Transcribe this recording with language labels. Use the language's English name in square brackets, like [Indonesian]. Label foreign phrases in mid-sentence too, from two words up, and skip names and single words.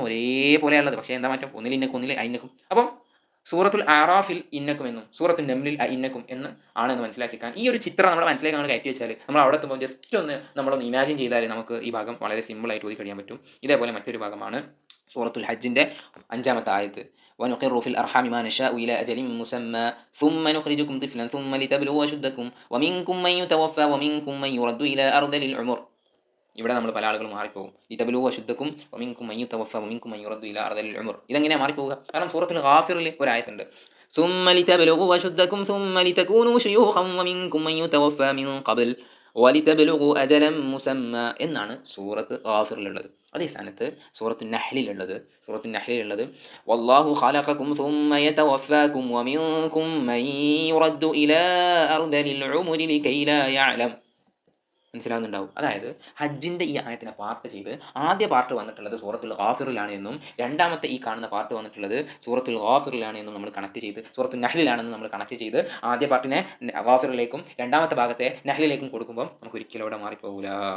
[Malayalam] പക്ഷേ എന്താ മാറ്റം? ഒന്നിൽ ഇന്നക്കും ഒന്നിൽ ഐന്നക്കും. അപ്പം സൂറത്തുൽ ആറാഫിൽ ഇന്നക്കും എന്നും സൂറത്തുൽ നംലിൽ ഇന്നക്കും എന്ന് ആണെന്ന് മനസ്സിലാക്കിക്കാൻ ഈ ഒരു ചിത്രം നമ്മുടെ മനസ്സിലേക്ക് നമ്മൾ കയറ്റി വെച്ചാൽ നമ്മൾ അവിടെ എത്തുമ്പോൾ ജസ്റ്റ് ഒന്ന് നമ്മളൊന്ന് ഇമാജിൻ ചെയ്താൽ നമുക്ക് ഈ ഭാഗം വളരെ സിമ്പിളായിട്ട് ഓതി കഴിയാൻ പറ്റും. ഇതേപോലെ മറ്റൊരു ഭാഗമാണ് സൂറത്തുൽ ഹജ്ജിൻ്റെ 5-ാമത്തെ ആയത്ത്. [Arabic] ونقر في الأرحام ما نشاء إلى أجل مسمى ثم نخرجكم طفلا ثم لتبلغوا أشدكم ومنكم من يتوفى ومنكم من يرد إلى أرذل العمر. [Malayalam] ഇവിടെ നമ്മൾ പല ആളുകളും മാറിപ്പോകും. [Arabic] لتبلغوا أشدكم ومنكم من يتوفى ومنكم من يرد إلى أرذل العمر. [Malayalam] ഇതെങ്ങനെയാണ് മാറിപ്പോവുക? കാരണം സൂറത്തുൽ ഗാഫിറിൽ ഒരു ആയത്തുണ്ട്, [Arabic] ثم لتبلغوا أشدكم ثم لتكونوا شيوخا ومنكم من يتوفى من قبل ولتبلغوا أجلا مسمى [Malayalam] എന്നാണ് സൂറത്ത് ഗാഫിറിലുള്ളത്. അതേ സ്ഥാനത്ത് സൂറത്തുൻ നഹ്ലിലുള്ളത് [Arabic] والله خلقكم ثم يتوفاكم ومنكم من يرد إلى أرذل العمر لكي لا يعلم. [Malayalam] മനസ്സിലാവുന്നുണ്ടാവും. അതായത് ഹജ്ജിൻ്റെ ഈ ആയത്തിനെ പാർട്ട് ചെയ്ത് ആദ്യ പാർട്ട് വന്നിട്ടുള്ളത് സൂറത്തുൽ ഗാഫിറിലാണ് എന്നും രണ്ടാമത്തെ ഈ കാണുന്ന പാർട്ട് വന്നിട്ടുള്ളത് സൂറത്തുൽ ഗാഫിറിലാണ് എന്നും നമ്മൾ കണക്ട് ചെയ്ത് സൂറത്തുൽ നഹ്ലിലാണെന്ന് നമ്മൾ കണക്ട് ചെയ്ത് ആദ്യ പാർട്ടിനെ ഗാഫിറിലേക്കും രണ്ടാമത്തെ ഭാഗത്തെ നഹ്ലിലേക്കും കൊടുക്കുമ്പോൾ നമുക്ക് ഒരിക്കലും അവിടെ മാറിപ്പോകില്ല.